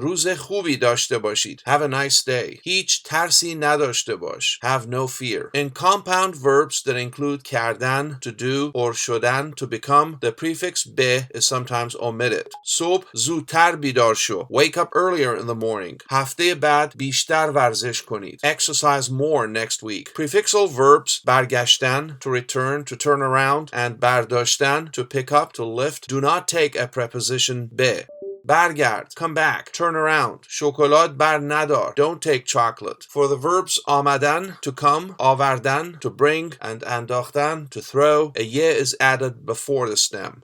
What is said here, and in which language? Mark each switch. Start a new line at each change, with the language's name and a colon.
Persian: روز خوبی داشته باشید.
English: Have a nice day.
Persian: هیچ ترسی نداشته باش.
English: Have no fear. In compound verbs that include کردن, to do, or شدن, to become, the prefix be is sometimes omitted.
Persian: صبح زودتر بیدار شو.
English: Wake up earlier in the morning.
Persian: هفته بعد بیشتر ورزش کنید.
English: Exercise more next week. Prefixal verbs برگشتن, to return, to turn around, and برداشتن, to pick up, to lift, do not take a preposition be. برگرد, come back, turn around.
Persian: شکلات بر ندار,
English: don't take chocolate. For the verbs آمدن, to come, آوردن, to bring, and انداختن, to throw, a ye is added before the stem.